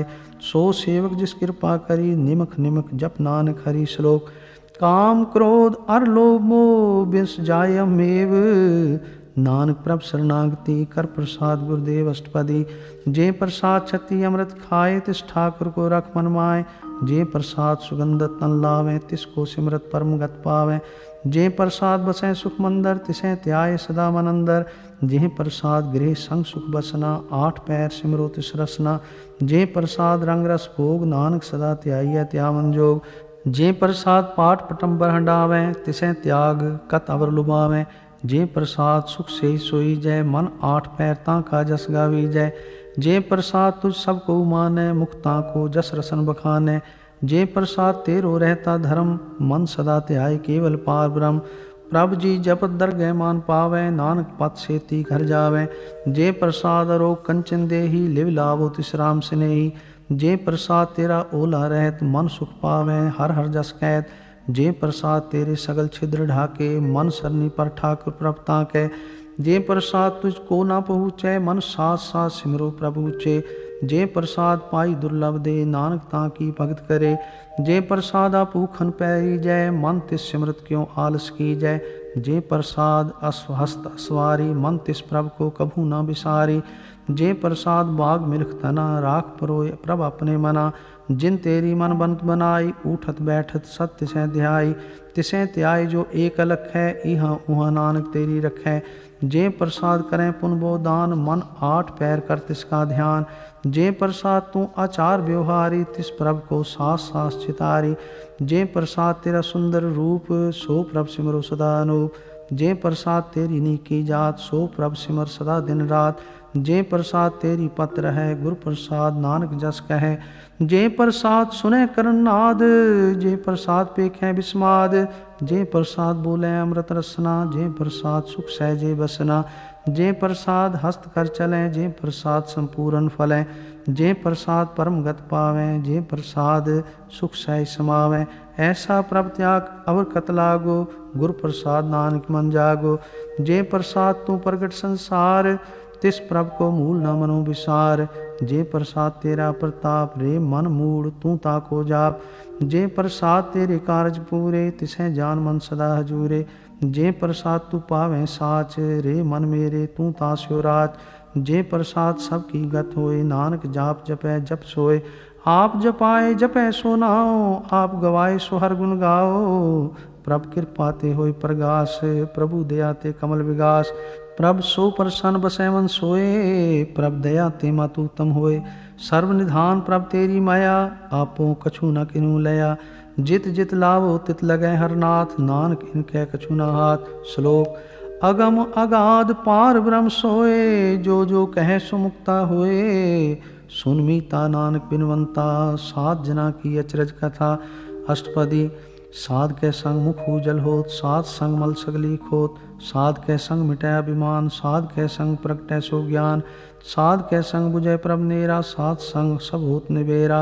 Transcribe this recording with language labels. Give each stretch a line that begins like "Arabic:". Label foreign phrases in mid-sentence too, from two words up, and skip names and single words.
Hindi: सो सेवक जिस कृपा करी, निमख निमख जप नानक हरि श्लोक। काम क्रोध अर लोभ मोह बिस जाय मेव, नानक प्रभ शरणागति कर प्रसाद गुरुदेव अष्टपदी। जे प्रसाद छति अमृत खाए, तिस ठाकुर को रख मन माए। जे प्रसाद सुगंध तन लावे, तिसको सिमरत परम गत पावे। जे प्रसाद बसै सुख मंदर, तिसै त्याय सदा मन अंदर। जे प्रसाद गृह संग सुख बसना, आठ पैर सिमरो तिस रसना। जे प्रसाद रंग रस भोग, नानक सदा त्याई त्यावन जोग। जे प्रसाद पाठ पटंबर हंडावे, तिसै त्याग कत अवर लुभावे। जे प्रसाद सुख से सोई जय, मन आठ पैर ताका जस गावी जय। जे प्रसाद तुझ सब को मानै, मुक्ता को जस रसन बखानै। जे प्रसाद तेरो रहता धर्म, मन सदा ध्याय केवल पार ब्रह्म। प्रभु जी जपत दरगह मान पावै, नानक पत सेती घर जावै। जे प्रसाद अरोग कंचन देही, लिव लाभो तिस राम स्नेही। जे प्रसाद तेरा ओला रहत, मन सुख पावै हर हर जस कहत। जे प्रसाद तेरे सगल छिद्र ढाके, मन सरनी पर ठाकुर प्रभ ताकै। जे प्रसाद तुझको ना पहुँचै, मन साथ साथ सिमरो प्रभु चे। जे प्रसाद पाई दुर्लभ दे, नानक ताकी भगत करे। जे प्रसाद भूखन पैरी जय, मन तिस सिमरत क्यों आलस की जय। जे प्रसाद अस्वहस्त असवारी, मन तिस प्रभ को कभू ना बिसारी। जे प्रसाद बाग मिल्ख तना, राख परोए प्रभ अपने मना। जिन तेरी मन बंत बनाई, उठत बैठत सत तिसै ध्याई। तिसै त्याई जो एक अलख है, इहाँ उहाँ नानक तेरी रखै। जे प्रसाद करें पुन बो दान, मन आठ पैर कर तिसका ध्यान। जे प्रसाद तू आचार व्यवहारी, तिस प्रभ को सास सास चितारी। जे प्रसाद तेरा सुंदर रूप, सो प्रभ सिमरो सदा अनूप। जे प्रसाद तेरी नीकी जात, सो प्रभ सिमर सदा दिन रात। जे प्रसाद तेरी पत्र है, गुरु प्रसाद नानक जस कहे। जे प्रसाद सुने करन नाद, जे प्रसाद पेखें बिस्माद। जे प्रसाद बोले अमृत रसना, जे प्रसाद सुख सहजे बसना। जे प्रसाद हस्त कर चलें, जे प्रसाद संपूर्ण फलें। जे प्रसाद परम गत पावें, जे प्रसाद सुख सहज समावें। ऐसा प्रभ त्याग अवर कत लागो, गुरु प्रसाद नानक मन जागो। जे प्रसाद तू प्रगट संसार, तिस प्रभ को मूल न मनो विसार। जे प्रसाद तेरा प्रताप, रे मन मूड तू ताको जाप। जे प्रसाद तेरे कारज पूरे, तिसै जान मन सदा हजूरे। जे प्रसाद तू पावें साच, रे मन मेरे तू तास्यो राज। जे प्रसाद सबकी गत होए, नानक जाप जपै जप सोए। आप जपाए जपै सो नाओ, आप गवाए सो हर गुण गाओ। प्रभ कृपा ते होए प्रगास, प्रभु दया ते कमल विगास। प्रभ सो प्रसन्न बसै मन सोए, प्रभ दया ते मातु उत्तम होए। सर्व निधान प्रभ तेरी माया, आपो कछु न किनु लया। जित जित लावो तित लगै हर नाथ, नानक इनकै कछु न हाथ। श्लोक अगम अगाध पार ब्रह्म सोए, जो जो कहे सो मुक्ता होए। सुन मीता नानक बिनवंता, सात जना की अचरज कथा। अष्टपदी साध के संग मुख उजल होत, साध संग मल सगली खोत। साध के संग मिटै अभिमान, साध के संग प्रगटै सो ज्ञान। साध के संग बुझै प्रभ नेरा, साध संग सब होत निबेरा।